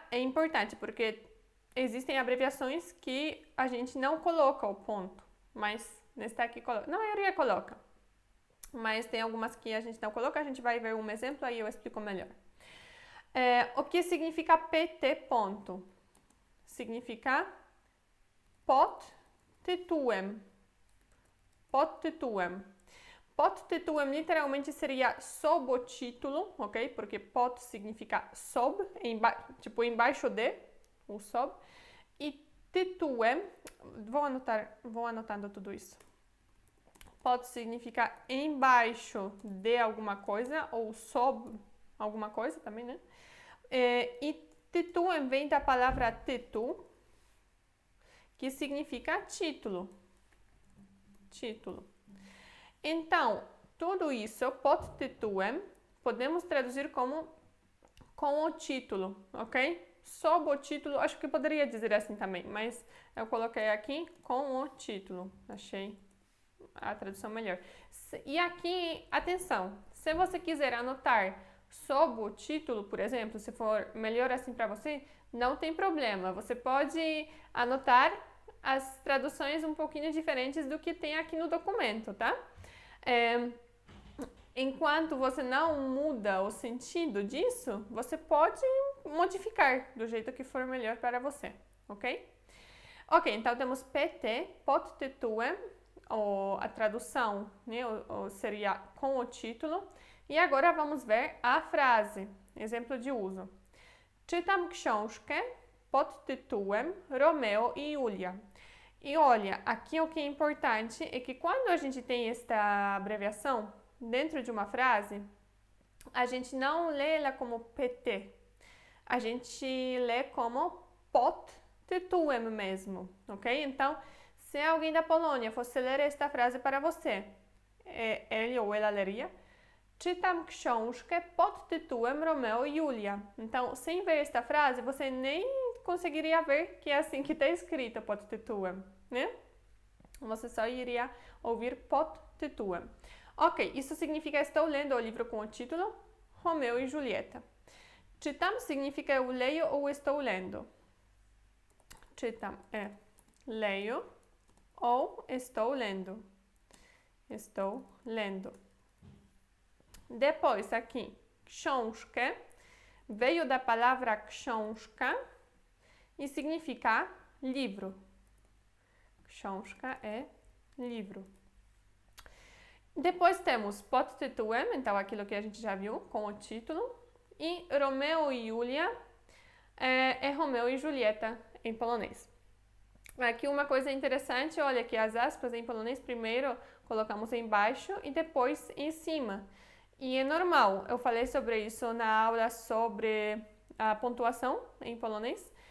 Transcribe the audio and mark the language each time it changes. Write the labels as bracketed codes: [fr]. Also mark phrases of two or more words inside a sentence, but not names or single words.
[pt] É importante porque existem abreviações que a gente não coloca o ponto, mas nesta aqui coloca. Na maioria coloca, mas tem algumas que a gente não coloca, a gente vai ver um exemplo, aí eu explico melhor. O que significa PT ponto? [pl] Significa pod tytułem. Pod tytułem. Pod tytułem [pt] literalmente seria sob o título, ok? Porque pod significa sob, tipo embaixo de, o sob. E tytułem, vou anotando tudo isso. Pod significa embaixo de alguma coisa ou sob alguma coisa também, né? E tytułem vem da palavra tytuł, que significa título. Título. Então, tudo isso, [pl] pod tytułem, [pt] podemos traduzir como com o título, ok? Sob o título, acho que poderia dizer assim também, mas eu coloquei aqui com o título. Achei a tradução melhor. E aqui, atenção, se você quiser anotar sob o título, por exemplo, se for melhor assim para você, não tem problema. Você pode anotar as traduções um pouquinho diferentes do que tem aqui no documento, tá? Enquanto você não muda o sentido disso, você pode modificar do jeito que for melhor para você, ok? Ok, então temos PT, [pl] pod tytułem, [pt] a tradução, né, seria com o título. E agora vamos ver a frase, exemplo de uso. [pl] Czytam książkę pod tytułem Romeo e Julia. [pt] E olha, aqui o que é importante é que quando a gente tem esta abreviação dentro de uma frase, a gente não lê ela como PT, a gente lê como [pl] pod tytułem [pt] mesmo, ok? Então, se alguém da Polônia fosse ler esta frase para você, ele ou ela leria [pl] Czytam książkę pod tytułem [pt] Romeo e Julia. Então, sem ver esta frase, você nem conseguiria ver que é assim que está escrito [pl] pod tytułem, [pt] né? Você só iria ouvir [pl] pod tytułem. [pt] Ok, isso significa estou lendo o livro com o título Romeo e Julieta. Czytam significa eu leio ou estou lendo. Czytam é leio ou estou lendo. Estou lendo. Depois aqui, książkę veio da palavra książka e significa livro. Książka é livro. Depois temos [pl] pod tytułem, [pt] então aquilo que a gente já viu com o título. E Romeo e Julia é Romeo e Julieta em polonês. Aqui uma coisa interessante, olha que as aspas em polonês primeiro colocamos embaixo e depois em cima. E é normal, eu falei sobre isso na aula sobre a pontuação em polonês.